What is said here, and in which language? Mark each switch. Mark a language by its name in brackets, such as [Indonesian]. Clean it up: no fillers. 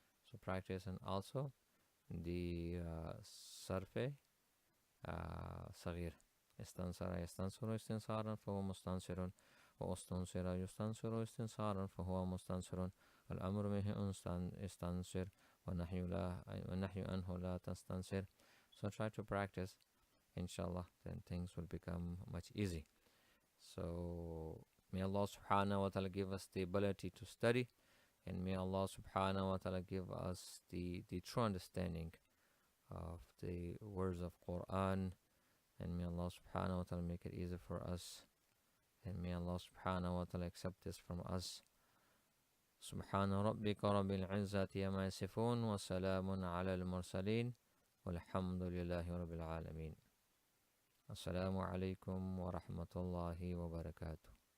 [English] So practice, and also the sarfe صغير. [Arabic] استنصر يستنصر استنصارا فهو مستنصر، واستنصر يستنصر استنصارا فهو مستنصر، والأمر منه استنصر والنهي عنه لا تستنصر. [English] So try to practice, inshallah, then things will become much easy. So may Allah subhanahu wa ta'ala give us the ability to study, and may Allah subhanahu wa ta'ala give us the true understanding of the words of Quran, and may Allah subhanahu wa ta'ala make it easy for us, and may Allah subhanahu wa ta'ala accept this from us. [Arabic] سبحان ربك رب العزة عما يصفون وسلام على المرسلين والحمد لله رب العالمين. السلام عليكم ورحمة الله وبركاته.